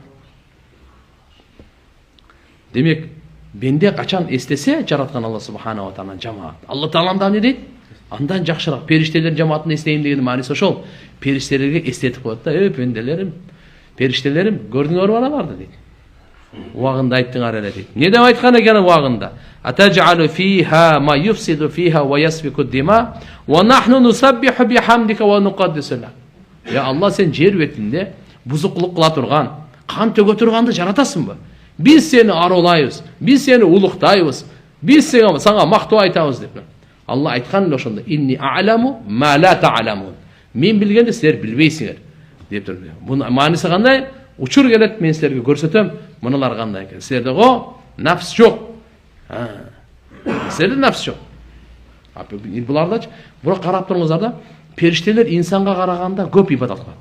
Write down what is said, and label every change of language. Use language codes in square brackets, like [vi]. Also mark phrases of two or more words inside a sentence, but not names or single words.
[ky] Демек, бенде качан эстесе жараткан [ar] الله سبحانه وتعالى [ky] жамаат. Алла Таалам да эмне дейт? Андан жакшыраак периштелер жамаатын эстейм деген мааниси ошол. Периштелерге эстетип коет да, пенделерим, периштелерим, көрдүңөрбү аналарды дейт. Убагында айттыңар эле дейт. Эмне деп айткан экен убагында? [ar] أتجعل فيها من يفسد فيها ويسفك الدماء ونحن نسبح بحمدك ونقدس لك. [ky] Я Алла, сен жер бетинде бузуклук кыла турган, кан төгө турганды жаратасыңбы? Биз сени арулайбыз, биз сени улуктайбыз, биз сага мактоо айтабыз деп. Алла айткан эле ошондо: [ar] إني أعلم ما لا تعلمون. [ky] Мен билгенди силер билбейсиңер деп тур. Бунун мааниси кандай? учур келет, мен силерге көрсөтөм, мыналар кандай экен. Силерде нафс жок. Силерде нафс жок. Булардачы, бирок карап туруңуздар да, периштелер инсанга караганда көп ибадат кылат.